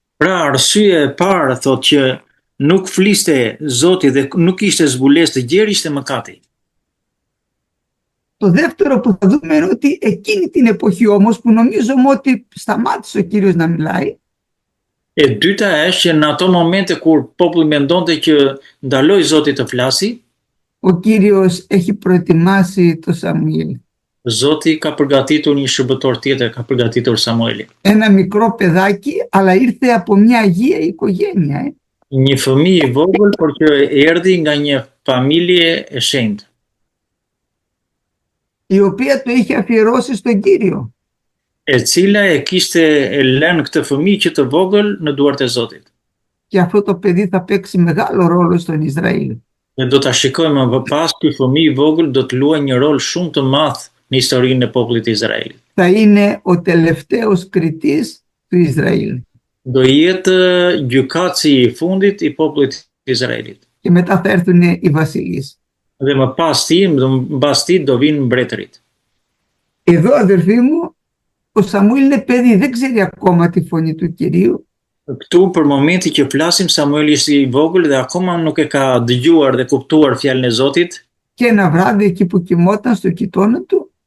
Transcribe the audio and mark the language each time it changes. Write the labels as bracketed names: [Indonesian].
[Albanian] Pra arsye e parë thotë që nuk fliste Zoti dhe nuk ishte zbulesë të gjerë, ishte mëkati. [Greek] Το δεύτερο που θα δούμε είναι ότι εκείνη την εποχή όμως που νομίζουμε ότι σταμάτησε ο Κύριος να μιλάει. [Albanian] E dyta është që në ato momente kur populli mendonte që ndaloi Zoti të flasi, [Greek] ο Κύριος έχει προετοιμάσει το Σαμουήλ. [Albanian] Zoti ka përgatitur një shërbëtor tjetër, ka përgatitur Samuelin. [Greek] Ένα μικρό παιδάκι, αλλά ήρθε από μια αγία οικογένεια. [Albanian] Një fëmijë i vogël, por që erdhi nga një familje e shenjtë. [Greek] Η οποία το είχε αφιερώσει στον Κύριο. [Albanian] E cila e kishte lënë këtë fëmijë që të vogël në duart e Zotit. [Greek] Και αυτό το παιδί θα παίξει μεγάλο ρόλο στον Ισραήλ. [Albanian] Ne do ta shikojmë më pas ky fëmijë i vogël do të luajë një rol shumë të madh në historinë e popullit të Izraelit. [Greek] Θα είναι ο τελευταίος κριτής του Ισραήλ. [Albanian] Do jetë gjykatësi i fundit i popullit të Izraelit. [Greek] Και μετά θα έρθουν οι βασιλείς. [Albanian] Dhe më mbas tij do vinë mbretërit. [Greek] Εδώ αδερφοί μου, ο Σαμουήλ είναι παιδί, δεν ξέρει ακόμα τη φωνή του Κυρίου. [Albanian] Këtu për momentin që flasim, Samueli ishte i vogël dhe akoma nuk e ka dëgjuar dhe kuptuar fjalën e Zotit. [Greek] Και ένα βράδυ εκεί που κοιμόταν στο κοιτώνα του,